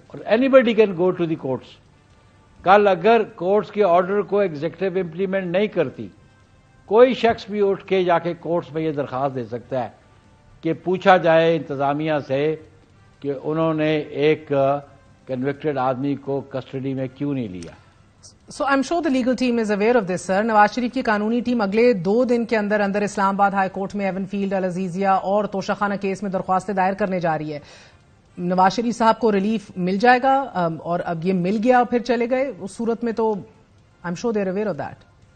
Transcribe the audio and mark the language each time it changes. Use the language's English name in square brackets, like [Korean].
[Urdu] اور [English] Anybody can go to the courts. [Urdu] کل اگر کورٹس کے آرڈر کو ایگزیکٹو امپلیمنٹ نہیں کرتی، کوئی شخص بھی اٹھ کے جا کے کورٹس میں یہ درخواست دے سکتا ہے کہ پوچھا جائے انتظامیہ سے کہ انہوں نے ایک کنوکٹڈ آدمی کو کسٹڈی میں کیوں نہیں لیا. [English] So I'm sure the legal team is aware of this, sir. [Urdu] Nawaz Sharif کی قانونی ٹیم اگلے 2 دن کے اندر اسلام آباد ہائی کورٹ میں ایون فیلڈ، العزیزیہ اور توشہ خانہ کیس میں درخواستیں دائر کرنے جا رہی ہے. نواز شریف صاحب کو ریلیف مل جائے گا اور اب یہ مل گیا پھر چلے گئے، اس صورت میں تو [English] I'm sure they're aware of that.